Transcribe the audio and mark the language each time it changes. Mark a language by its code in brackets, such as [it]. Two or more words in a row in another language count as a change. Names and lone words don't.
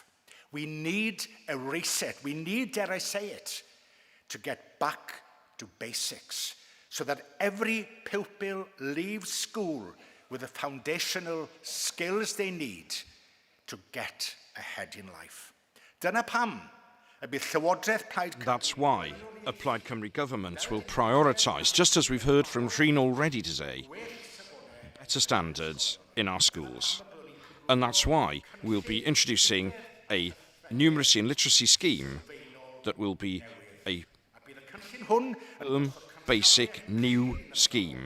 [en] We need a reset. We need, dare I say it, to get back to basics so that every pupil leaves school with the foundational skills they need to get ahead in life. [cy] Dyna pam y bydd Llywodraeth Plaid Cymru. [en] That's why a Plaid Cymru government will prioritise, just as we've heard from Trin already today, better standards in our schools. And that's why we'll be introducing a numeracy and literacy scheme that will be a basic new scheme.